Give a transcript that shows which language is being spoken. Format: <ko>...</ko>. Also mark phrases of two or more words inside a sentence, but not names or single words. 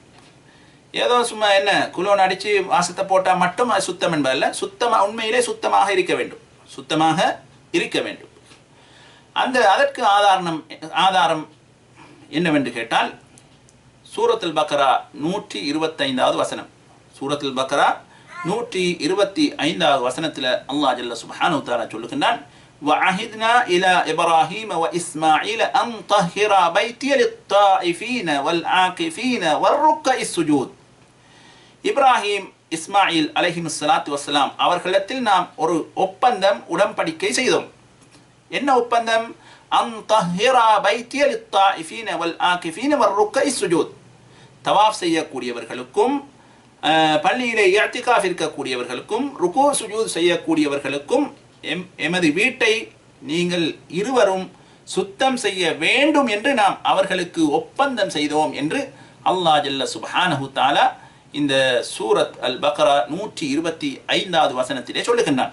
<ta>ஏதோ சும்மா என்ன குலோன் அடித்து வாசத்தை போட்டால் மட்டும் அது சுத்தம் என்பதல்ல, உண்மையிலே சுத்தமாக இருக்க வேண்டும். அதற்கு ஆதாரம் என்னவென்று கேட்டால் சூரத்துல் பக்ரா 125வது வசனம். சூரத்துல் பக்ரா 125வது வசனத்தில்</ta> <ar>الله جل سبحانه وتعالى</ar> <ta>சொல்லுகின்றான்,</ta> <ar>وَعَهِدْنَا إِلَى إِبْرَاهِيمَ وَإِسْمَاعِيلَ أَنْ طَهِّرَا بَيْتِيَ لِلطَّائِفِينَ وَالْعَاكِفِينَ وَالرُّكَّعِ السُّجُودِ.</ar> <ta>இப்ராஹிம் இஸ்மாயில்</ta> <ar>عليه الصلاة والسلام</ar> <ta>அவர்களிடத்தில் நாம் ஒரு ஒப்பந்தம், உடன்படிக்கை செய்தோம். என்ன ஒப்பந்தம்?</ta> <ar>أن طهرا بيتي للطائفين والعاكفين والركع السجود.</ar> <ta>தவாஃப் செய்யக்கூடியவர்களுக்கும் பள்ளியிலே இஅ்திகாஃப் இருக்கக்கூடியவர்களுக்கும்</ta> <ar>ركوع سجود</ar> <ta>செய்யக்கூடியவர்களுக்கும் எமது வீட்டை நீங்கள் இருவரும் சுத்தம் செய்ய வேண்டும் என்று நாம் அவர்களுக்கு ஒப்பந்தம் செய்தோம் என்று</ta> <ar>الله جل سبحانه تعالى</ar> <ta>இந்த சூரத் அல் பக்ரா 125வது வசனத்திலே சொல்லுகின்றான்.</ta>